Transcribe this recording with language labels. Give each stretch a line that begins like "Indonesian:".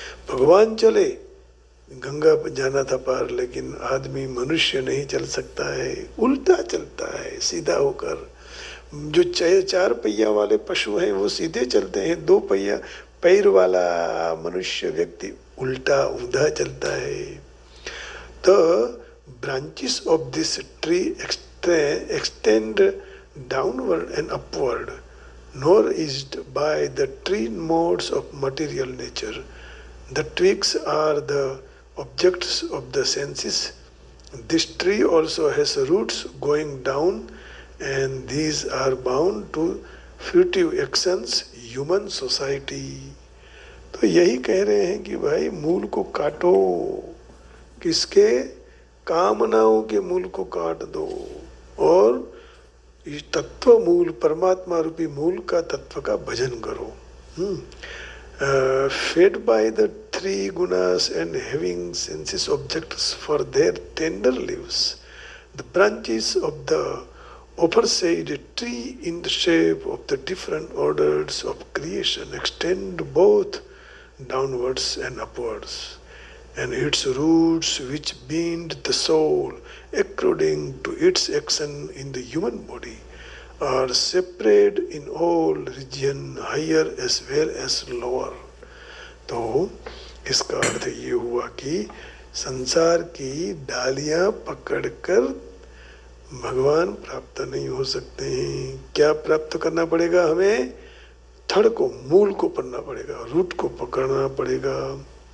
Hindi: भगवान चले, गंगा पर जाना था पार, लेकिन आदमी मनुष्य नहीं चल सकता है, उल्टा चलता है सीधा होकर। जो चार पहिया वाले पशु हैं वो सीधे चलते हैं, दो पहिया पैर वाला मनुष्य व्यक्ति उल्टा ऊंधा चलता है।
English: तो branches of this tree extend downward and upward, nor is it by the tree modes of material nature. The twigs are the objects of the senses. This tree also has roots going down, and these are bound to fruitive actions, human society.
Hindi: तो यही कह रहे हैं कि भाई मूल को काटो, किसके? कामनाओं के मूल को काट दो और इस तत्व मूल, परमात्मा रूपी मूल का, तत्व का भजन करो।
English: Fed by the three gunas and having senses objects for their tender leaves, the branches of the aforesaid tree in the shape of the different orders of creation extend both downwards and upwards, and its roots which bind the soul according to its action in the human body are separate in all region, higher as well as lower.
Hindi: तो इसका अर्थ ये हुआ कि संसार की डालियां पकड़कर भगवान प्राप्त नहीं हो सकते हैं। क्या प्राप्त करना पड़ेगा हमें? थड़ को, मूल को पढ़ना पड़ेगा, रूट को पकड़ना पड़ेगा।